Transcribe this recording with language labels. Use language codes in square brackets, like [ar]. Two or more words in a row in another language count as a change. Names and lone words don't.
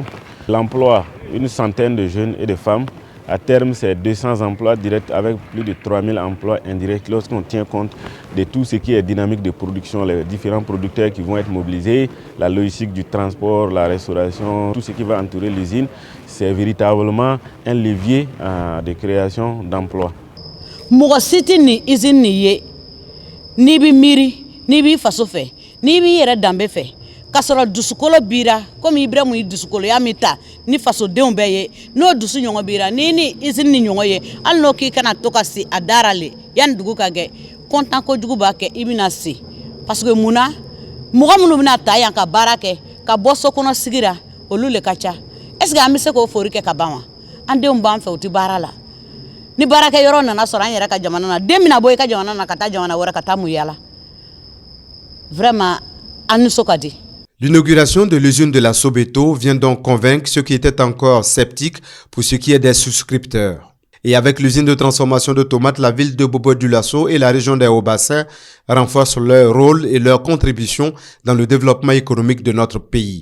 [fr] L'emploi, une centaine de jeunes et de femmes. À terme, c'est 200 emplois directs avec plus de 3000 emplois indirects lorsqu'on tient compte de tout ce qui est dynamique de production, les différents producteurs qui vont être mobilisés, la logistique du transport, la restauration, tout ce qui va entourer l'usine. C'est véritablement un levier de création d'emplois. [dyu] Mɔgɔ si tɛ nin usine nin ye n'i bɛ miiri n'i b'i faso fɛ n'i b'i yɛrɛ danbe fɛ k'a sɔrɔ dusukolo bira komi Ibrahim y'i dusukoloya min ta ni fasodenw bɛɛ ye n'o dusu ɲɔgɔn bira n'i ni usine ni ɲɔgɔn ye hali n'o k'i kana to ka se a dara le yanni dugu ka kɛ kontan kojugu b'a kɛ i bɛna se [fr] parce que [dyu] munna mɔgɔ minnu bɛna ta yan ka baara kɛ ka bɔ so kɔnɔ sigira olu le ka ca [fr] est-ce que [dyu] an bɛ se k'o fori kɛ ka ban wa an denw b'an fɛ u tɛ baara la. Ni baraka yɔrɔ nana sɔrɔ an yɛrɛ ka jamana na den bɛna bɔ i ka jamana na ka taa jamana wɛrɛ ka taa mun yala vraiment an nisɔn ka di. [fr] L'inauguration de l'usine de la Sobeto vient donc convaincre ceux qui étaient encore sceptiques pour ce qui est des souscripteurs. Et avec l'usine de transformation de tomates, la ville de Bobo-Dioulasso et la région des Hauts-Bassins renforcent leur rôle et leur contribution dans le développement économique de notre pays.